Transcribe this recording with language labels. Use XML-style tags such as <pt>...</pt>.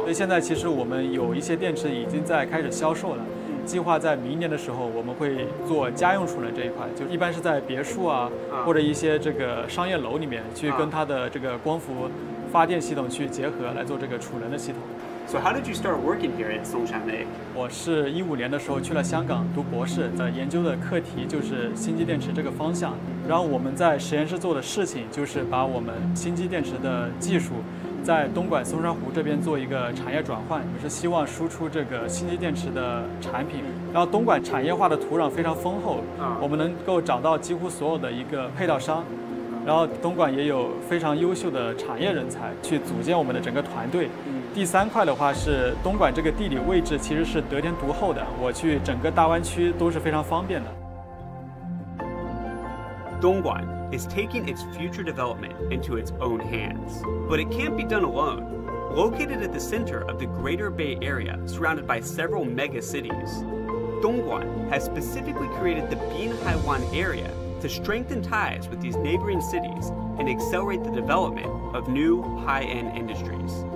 <zh>所以现在其实我们有一些电池已经在开始销售了。计划在明年的时候，我们会做家用储能这一块，就一般是在别墅啊，或者一些这个商业楼里面去跟它的这个光伏发电系统去结合来做这个储能的系统。</zh> <en>So how did you start working here at Songshan?</en> <zh>我是15年的时候去了香港读博士，在研究的课题就是星际电池这个方向。然后我们在实验室做的事情就是把我们星际电池的技术在东莞松山湖这边做一个产业转换，也是希望输出这个星际电池的产品。然后东莞产业化的土壤非常丰厚，我们能够找到几乎所有的一个配套商。然后东莞也有非常优秀的产业人才去组建我们的整个团队。第3块的话是东莞这个地理位置其实是得天独厚的，我去整个大湾区都是非常方便的。</zh> <en>Dongguan is taking its future development into its own hands, but it can't be done alone. Located at the center of the Greater Bay Area, surrounded by several mega cities, Dongguan has specifically created the Binhaiwan area to strengthen ties with these neighboring cities and accelerate the development of new high-end industries.</en>